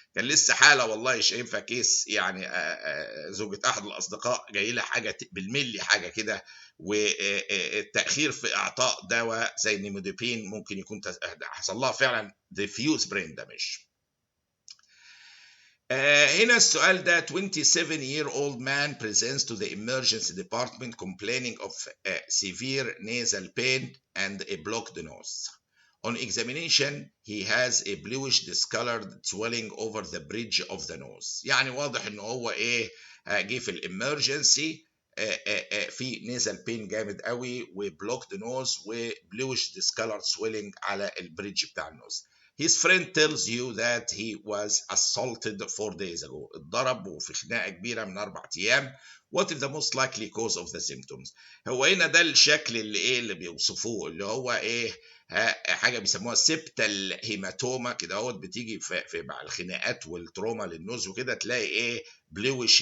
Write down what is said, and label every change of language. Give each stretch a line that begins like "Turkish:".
Arabic: كان لسه حاله والله شايفها كيس، يعني زوجة احد الاصدقاء جاي لها حاجه بالملي حاجه كده، والتاخير في اعطاء دواء زي النيموديبين ممكن يكون حصل لها فعلا ديفيوز برين دامج. هنا السؤال ده
English: 27-year-old man presents to the emergency department complaining of severe nasal pain and a blocked nose. On examination, he has a bluish discolored swelling over the bridge of the nose.
Arabic: يعني واضح انه هو ايه جه في الامرجنسي في نيزل بين جامد قوي وبلوكد نوز وبلوش discolored swelling على البريدج بتاع النوز.
English: His friend tells you that he was assaulted 4 days ago.
Arabic: اتضرب وفي خناقة كبيرة من 4 أيام.
English: What is the most likely cause of the symptoms؟
Arabic: هو هنا ده الشكل اللي بيوصفوه، اللي هو حاجة بيسموها سيبتال هيماتوما كده اهوت، بتيجي في مع الخناقات والتروما للنوز وكده، تلاقي بلوش.